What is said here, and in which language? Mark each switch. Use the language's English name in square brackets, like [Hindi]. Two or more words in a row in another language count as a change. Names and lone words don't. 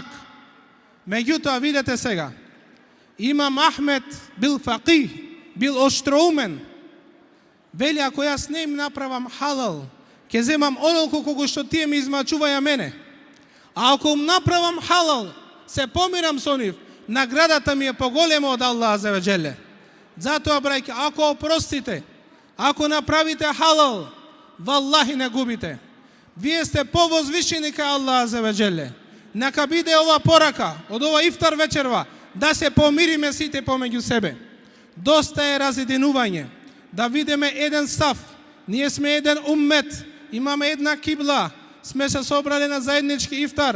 [Macedonian] Меѓутоа, видете сега, Имам Ахмед бил фақих, бил оштроумен. Вели, ако јас не им направам халал, ќе земам онолку кога што тие ми измачуваја мене. А ако им направам халал, се помирам со нив, наградата ми е поголема од Аллах [Arabic] عز وجل. [Macedonian] Затоа, брајки, ако опростите, ако направите халал, валлахи не губите. Вие сте повозвишени кај Аллах [Arabic] عز وجل. [Macedonian] Нека биде ова порака од ова ифтар вечерва, да се помириме сите помеѓу себе. Доста е разединување. Да видиме еден став. Ние сме еден уммет, имаме една кибла, сме се собрали на заеднички ифтар.